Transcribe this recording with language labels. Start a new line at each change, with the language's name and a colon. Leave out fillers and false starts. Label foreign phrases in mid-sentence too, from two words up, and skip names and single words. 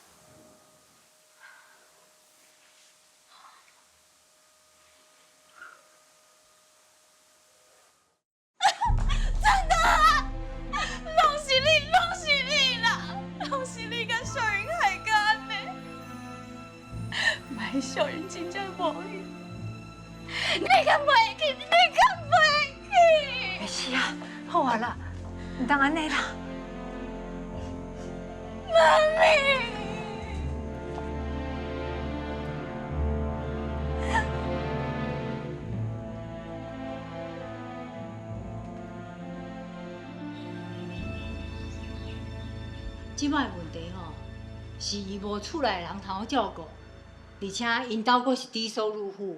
Min Nan Chinese: 拢是你，拢是你啦！拢是你甲小云害到安尼。买小云真正无伊，你敢袂去？你敢袂去？没事啊，好啊啦，唔当安尼啦。妈咪。即摆问题吼，是伊无厝内人通照顾，而且因兜阁是低收入户。